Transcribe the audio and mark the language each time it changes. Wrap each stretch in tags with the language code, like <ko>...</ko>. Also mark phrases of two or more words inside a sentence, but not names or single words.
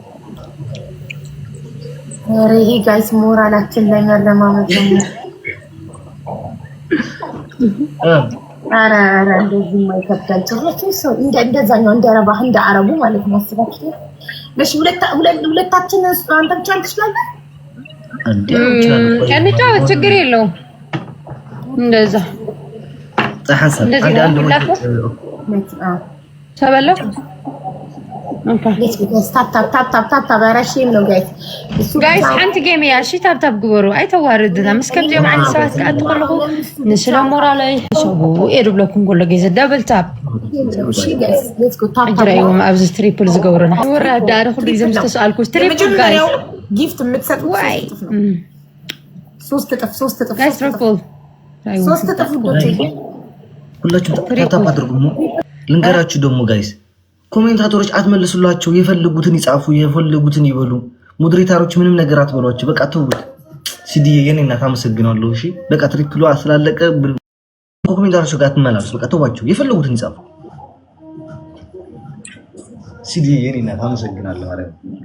<am>ኧረ ይሄ ጋይስ ሞራላችን ላይ ያለማመጥ ነው። ኧረ እንደዚህ የማይከብዳል ጭራሽ ሰው እንደዛኛው እንደረባህ እንደ አረቡ ማለት ነው። አስባችሁ ለሽ ሁለታችን አንተ ብቻ ትችላለህ እንዴ? ችግር የለውም እንደዛ ተሐሰብ አንዳንድ</am> <ti>ተበለው ጋይስ ሓንቲ ጌም እያ። እሺ ታብታብ ግበሩ ኣይተዋርድና ምስ ከምዚኦም ዓይነት ሰባት ከዓ ትኸልኹ ንስለ ሞራለይ ሕሰቡ የድብለኩም ኩሉ ግዜ</ti> <en>double tap</en> <ti>እጅራይዎም ኣብዚ ትሪፕል ዝገብሩና ወራዳ ኣነ ኩሉ ግዜ ምስ ተሰኣልኩ ትሪፕል ጋይስ</ti> <am>ጊፍት የምትሰጡ ሶስት እጥፍ</am> <en>guys triple</en> <am>ሶስት እጥፍ ሁላችሁም ታፕ አድርጉ። ልንገራችሁ ደግሞ ጋይስ ኮሜንታተሮች አትመልሱላቸው። የፈለጉትን ይጻፉ፣ የፈለጉትን ይበሉ። ሞዴሬተሮች ምንም ነገር አትበሏቸው። በቃ ተውት። ሲዲ የኔ እናት አመሰግናለሁ። እሺ በቃ ትሪፕሉ ስላለቀ ኮሜንታተሮች ጋር አትመላለሱ። በቃ ተዋቸው፣ የፈለጉትን ይጻፉ። ሲዲ የኔ እናት አመሰግናለሁ ማለት ነው።</am>